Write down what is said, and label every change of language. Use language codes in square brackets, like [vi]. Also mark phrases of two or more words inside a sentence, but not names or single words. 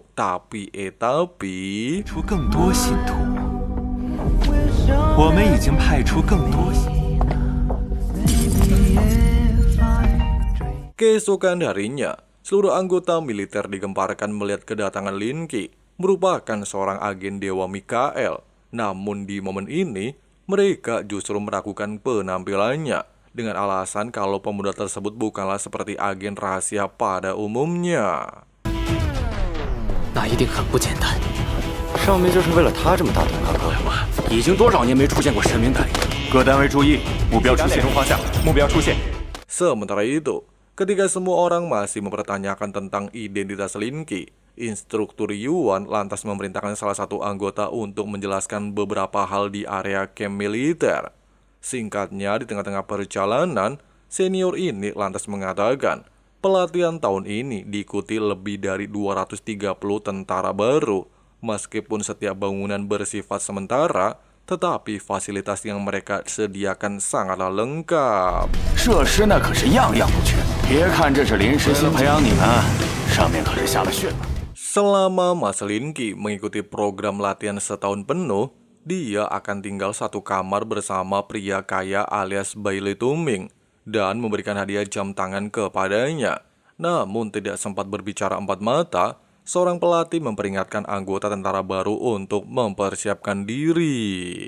[id] Tapi keesokan harinya, seluruh anggota militer digemparkan melihat kedatangan Lin Qi, merupakan seorang agen dewa Mikael. Namun di momen ini, mereka justru meragukan penampilannya dengan alasan kalau pemuda tersebut bukanlah seperti agen rahasia pada umumnya. [zh] 那一定很不简单。上面就是为了他这么大动干戈。已经多少年没出现过神明代理。各单位注意，目标出现。中画像，目标出现。 [id] Sementara itu, ketika semua orang masih mempertanyakan tentang identitas Lin Qi, Instruktur Yuan lantas memerintahkan salah satu anggota untuk menjelaskan beberapa hal di area camp militer. Singkatnya, di tengah-tengah perjalanan, senior ini lantas mengatakan, pelatihan tahun ini diikuti lebih dari 230 tentara baru. Meskipun setiap bangunan bersifat sementara, tetapi fasilitas yang mereka sediakan sangatlah lengkap. [zh] 设施那可是样样不缺，别看这是临时新培养你们，上面可是下了血本。 [id] Selama Mas Lin Qi mengikuti program latihan setahun penuh, dia akan tinggal satu kamar bersama pria kaya alias Bailey Tuming dan memberikan hadiah jam tangan kepadanya. Namun tidak sempat berbicara empat mata, seorang pelatih memperingatkan anggota tentara baru untuk mempersiapkan diri.